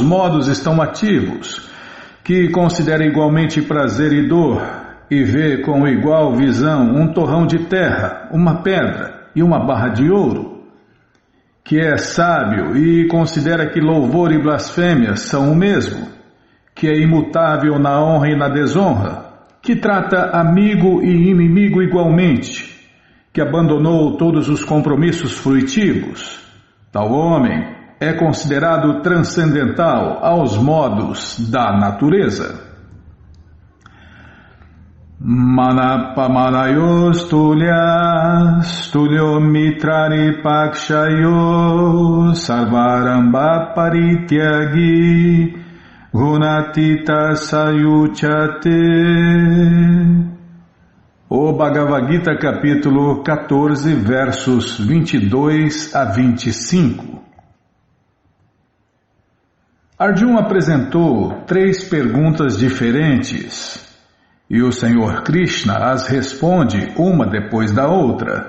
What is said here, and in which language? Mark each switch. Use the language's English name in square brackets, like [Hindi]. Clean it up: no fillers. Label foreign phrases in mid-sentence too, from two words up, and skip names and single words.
[Portuguese] modos estão ativos, que considera igualmente prazer e dor, e vê com igual visão um torrão de terra, uma pedra e uma barra de ouro, que é sábio e considera que louvor e blasfêmia são o mesmo, que é imutável na honra e na desonra, que trata amigo e inimigo igualmente, que abandonou todos os compromissos fruitivos. Tal homem é considerado transcendental aos modos da natureza. [Sanskrit] Manapamanayos tulyas tulyo mitrari pakshayo sarvaramba parityagi gunatita sayuchate. [Portuguese] O Bhagavad Gita, capítulo 14, versos 22 a 25. Arjuna apresentou 3 perguntas diferentes e o Senhor Krishna as responde uma depois da outra.